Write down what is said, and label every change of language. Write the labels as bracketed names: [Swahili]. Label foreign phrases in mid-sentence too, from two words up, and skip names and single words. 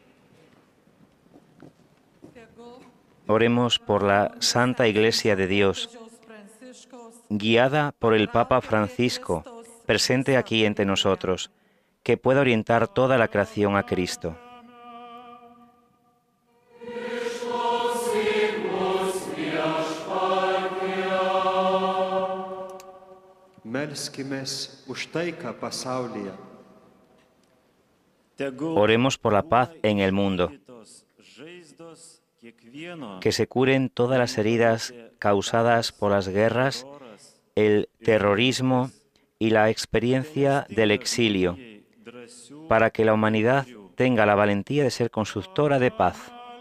[Spanish] Oremos por la Santa Iglesia de Dios, guiada por el Papa Francisco, presente aquí entre nosotros, que pueda orientar toda la creación a Cristo. [Lithuanian] Melskimės už taiką pasaulyje. [Spanish] Oremos por la paz en el mundo, que se curen todas las heridas causadas por las guerras, el terrorismo y la experiencia del exilio, para que la humanidad tenga la valentía de ser constructora de paz.